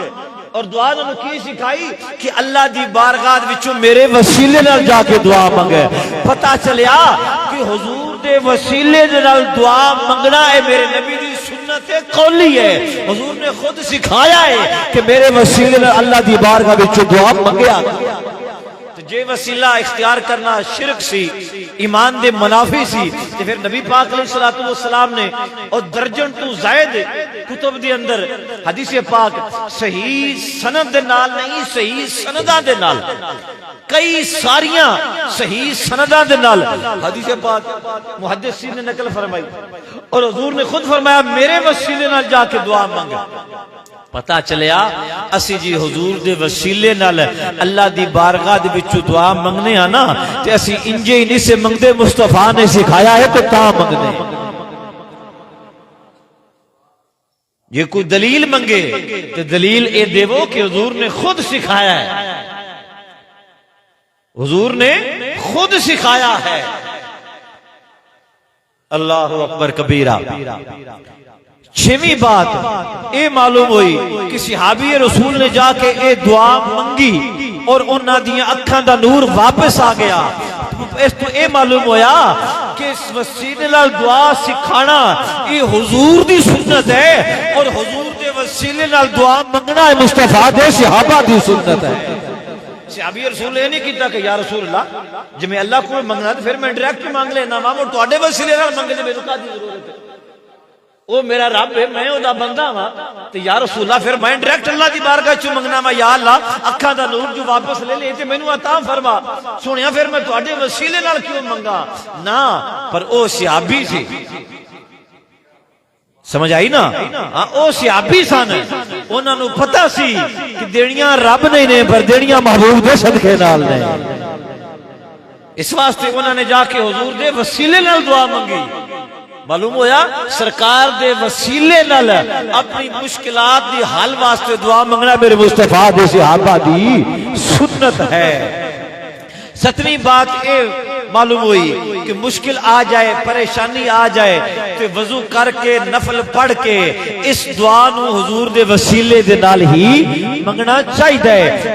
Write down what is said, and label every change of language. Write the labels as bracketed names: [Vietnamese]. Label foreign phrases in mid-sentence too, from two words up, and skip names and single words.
[Punjabi] اور دعا نے کی سکھائی کہ اللہ دی بارگاہ وچوں میرے وسیلے نال جا کے دعا مانگے۔ پتہ چلیا کہ حضور دے وسیلے نال دعا منگنا ہے میرے نبی دی سنت قولی ہے، حضور نے خود سکھایا ہے کہ میرے وسیلے نال اللہ دی بارگاہ وچوں دعا منگیا۔ تو جے وسیلہ اختیار کرنا شرک سی، ایمان دے منافی سی، تو پھر نبی پاک علیہ السلام نے اور درجن تو زائد کتب دے اندر حدیث پاک صحیح سند دے نال نہیں، صحیح سنداں دے نال، کئی ساریاں صحیح سنداں دے نال حدیث پاک محدثین نے نقل فرمائی، اور حضور نے خود فرمایا میرے وسیلے نال جا کے دعا مانگا۔ پتہ چلیا اسی جی حضور دے وسیلے نال اللہ دی بارگاہ دے وچوں دعا منگنے ہاں نا، تے اسی انجے ہی نہیں سے منگدے، مصطفیٰ نے سکھایا ہے تو تا منگنے۔ یہ کوئی دلیل منگے تو دلیل اے دیو کہ حضور نے خود سکھایا ہے، حضور نے خود سکھایا ہے۔ اللہ اکبر کبیرہ۔ چھویں بات اے معلوم ہوئی کہ صحابی رسول نے جا کے اے دعا منگی اور انہاں دیاں اکھاں دا نور واپس آ گیا۔ اس تو اے معلوم ہویا کہ اس وسیلے نال دعا سکھانا یہ حضور دی سنت ہے، اور حضور دے وسیلے نال دعا منگنا ہے مصطفیٰ دے صحابہ دی سنت ہے۔ صحابی رسول نے نہیں کیتا کہ یا رسول اللہ جب میں اللہ کو منگنا تو پھر میں ڈائریکٹ مانگ لینا، ماں اور تواڈے وسیلے نال منگے تے مینوں کادی ضرورت ہے؟ وہ میرا رب ہے، میں او دا بندہ ہاں، تے یا رسول اللہ پھر میں ڈائریکٹ اللہ دی بارگاہ چ منگنا وا، یا اللہ اکھاں دا نور جو واپس لے لے تے مینوں عطا فرما۔ سنیا پھر میں تواڈے وسیلے نال کیوں منگا؟ نہ، پر او صحابی سی، سمجھ آئی نا؟ ہاں او صحابی سن، انہاں نوں پتہ سی کہ دینیاں رب نہیں نے پر دینیاں محبوب دے صدقے نال نے، اس واسطے انہاں نے جا کے حضور دے وسیلے نال دعا منگی۔ معلوم ہویا سرکار دے وسیلے نال اپنی مشکلات دی حل واسطے دعا منگنا میرے مصطفیٰ دے صحابہ دی سنت ہے۔ ستویں بات اے معلوم ہوئی کہ مشکل آ جائے، پریشانی آ جائے تو وضو کر کے نفل پڑھ کے اس دعا نو حضور دے وسیلے دے نال ہی منگنا چاہیے۔